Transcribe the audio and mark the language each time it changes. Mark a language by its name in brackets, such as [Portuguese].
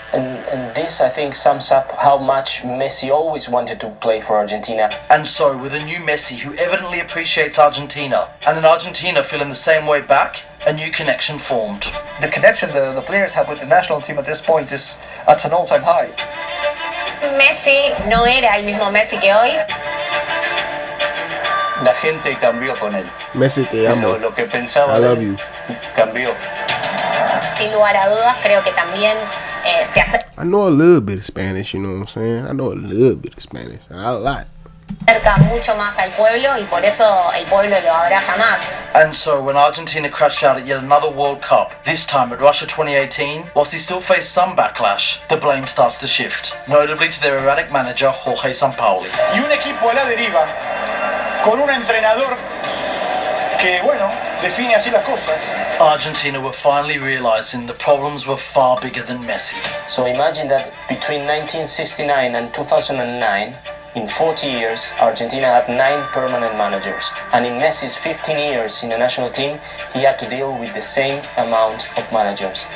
[English] And this, I think, sums up how much Messi always wanted to play for Argentina. And so, with a new Messi who evidently appreciates Argentina, and in Argentina feeling the same way back, a new connection formed. The connection the players have with the national team at this point is at an all-time high. [Spanish] Messi no era el mismo Messi que hoy. La gente cambió con él. Messi, te amo. Lo que pensaba [English] I love you. [Spanish] Cambió. Sin lugar a dudas, creo que también se [English] I know a little bit of Spanish, you know what I'm saying? I know a little bit of Spanish, not a lot. [Spanish] acerca mucho más al pueblo y por eso el pueblo lo abraza más. [English] And so when Argentina crashed out at yet another World Cup, this time at Russia 2018, whilst they still face some backlash, the blame starts to shift, notably to their erratic manager Jorge Sampaoli. [Spanish] Y un equipo a la deriva, con un entrenador que, bueno, define así las cosas. [English] Argentina were finally realizing the problems were far bigger than Messi. So imagine that between 1969 and 2009, in 40 years, Argentina had 9 permanent managers. And in Messi's 15 years in the national team, he had to deal with the same amount of managers.